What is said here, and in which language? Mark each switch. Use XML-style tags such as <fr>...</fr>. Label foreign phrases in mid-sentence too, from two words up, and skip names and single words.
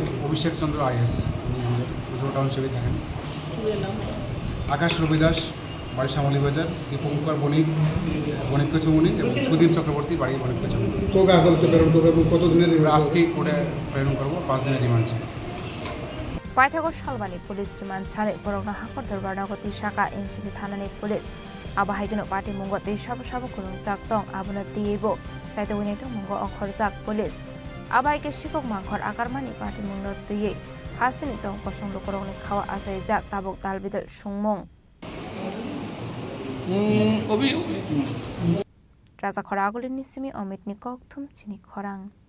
<bn>অভিষেক চন্দ্র আইএস টাউনশিপে থাকেন। আকাশ রবি দাস বাড়ি শ্যামলী বাজার, দীপঙ্কর বণিক পেছমুনি এবং সুদীপ চক্রবর্তী বাড়ি বণিক পেছমুনি। কবে আদালতে প্রেরণ করবে এবং কতদিনের? আজকেই কোর্টে প্রেরণ করবো, 5 দিনের রিমান্ড চাই।</bn> <trp>Paithago Shalbani Police Remand Chale Borokna Hakor Dorbar Nogoti Shaka NCC Thanani Police Abahigino Party Mungo Te Shabu Kurungsak Tong Abuna Tiebo Saitawini to Mungo Okhorjak Police Abaike Shikok Mangkhor Akarmani Party Mungo Tiye Hasini Tong Kosong Lokorongni Khawa Asaijak Tabok Dalbidal Shungmong Raza Khoragoli Nisimi Omit Nikok Thum Chini Khorang</trp>